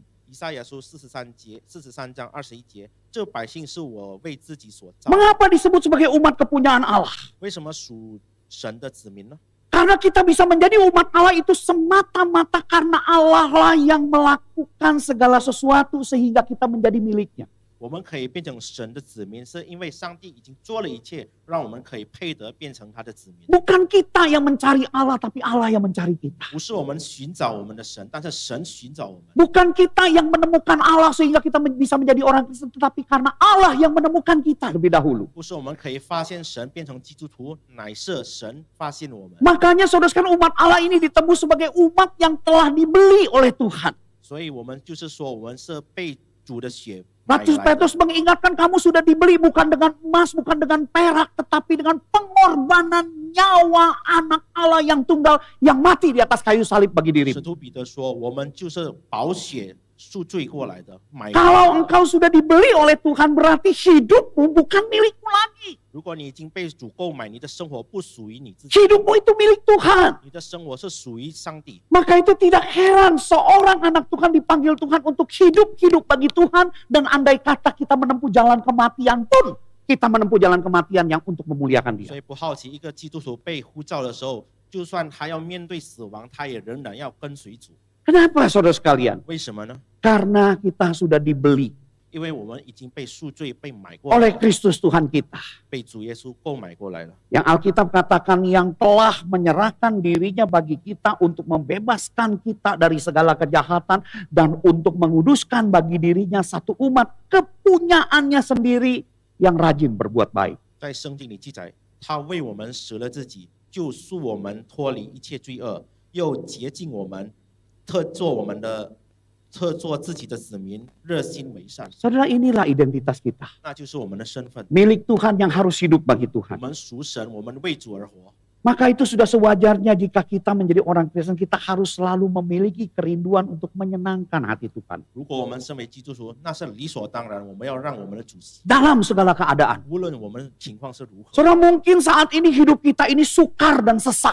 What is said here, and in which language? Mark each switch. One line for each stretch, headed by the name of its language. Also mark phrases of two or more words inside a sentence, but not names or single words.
Chinese: 以赛亚书43章21节，这百姓是我为自己所造。
Indonesian: Mengapa disebut sebagai umat kepunyaan Allah?
Chinese: 为什么属神的子民呢？
Indonesian: Karena kita bisa menjadi umat Allah itu semata-mata karena Allah lah yang melakukan segala sesuatu sehingga kita menjadi miliknya.
Chinese: 我们可以变成神的子民，是因为上帝已经做了一切，让我们可以配得变成他的子民。
Indonesian: Bukan kita yang mencari Allah, tapi Allah yang mencari kita.
Chinese: 不是我们寻找我们的神，但是神寻找我们。
Indonesian: Bukan kita yang menemukan Allah sehingga kita bisa menjadi orang Kristen, tetapi karena Allah yang menemukan kita lebih dahulu.
Chinese: 不是我们可以发现神变成基督徒，乃是神发现我们。
Indonesian: Makanya saudara sekalian, umat Allah ini ditebus sebagai umat yang telah dibeli oleh Tuhan.
Chinese: 所以我们就是说，我们是被主的血
Indonesian: Rasul
Chinese: 买来的。
Indonesian: Petrus mengingatkan kamu sudah dibeli bukan dengan emas, bukan dengan perak, tetapi dengan pengorbanan nyawa anak Allah yang tunggal yang mati di atas kayu salib bagi
Chinese: 使
Indonesian: dirimu.
Chinese: 徒彼得说，我们就是宝血赎罪过来的，买。
Indonesian: Kalau engkau sudah dibeli oleh Tuhan, berarti hidupmu bukan milikmu lagi.
Chinese: 如果你已经被主购买，你的生活不属于你自己，
Indonesian: Hidupmu itu milik Tuhan.
Chinese: 你的生活是属于上帝。
Indonesian: Maka itu tidak heran seorang anak Tuhan dipanggil Tuhan untuk hidup bagi Tuhan. Dan andai kata kita menempuh jalan kematian pun, kita menempuh jalan kematian yang untuk memuliakan
Chinese: 所
Indonesian: Dia.
Chinese: 以不好奇，一个基督徒被呼召的时候，就算他要面对死亡，他也仍然要跟随主。
Indonesian: Kenapa saudara sekalian?
Chinese: 为什么呢？
Indonesian: Karena kita sudah dibeli
Chinese: 因为我们已经被赎罪、被买过
Indonesian: oleh
Chinese: 来，
Indonesian: Kristus Tuhan kita.
Chinese: 被主耶稣购买过来了。
Indonesian: Yang Alkitab katakan yang telah menyerahkan dirinya bagi kita untuk membebaskan kita dari segala kejahatan dan untuk menguduskan bagi dirinya satu umat kepunyaannya sendiri yang rajin berbuat baik.
Chinese: 在圣经里记载，他为我们舍了自己，救赎我们脱离一切罪恶，又洁净我们，特做自己的子民，热心为善。
Indonesian: Saudara, inilah identitas kita.
Chinese: 那就是我们的身份。
Indonesian: Milik Tuhan yang harus hidup bagi
Chinese: 我
Indonesian: Tuhan.
Chinese: 们属神，我们为主而活。
Indonesian: Maka itu sudah sewajarnya jika kita menjadi orang Kristen, kita harus selalu memiliki kerinduan untuk menyenangkan hati Tuhan.
Chinese: 如果我们身为基督徒，那是理所当然，我们要让我们的主喜，
Indonesian: Dalam segala keadaan.
Chinese: 无论我们情况是如何。
Indonesian: Saudara, mungkin saat ini hidup kita ini sukar dan sesak.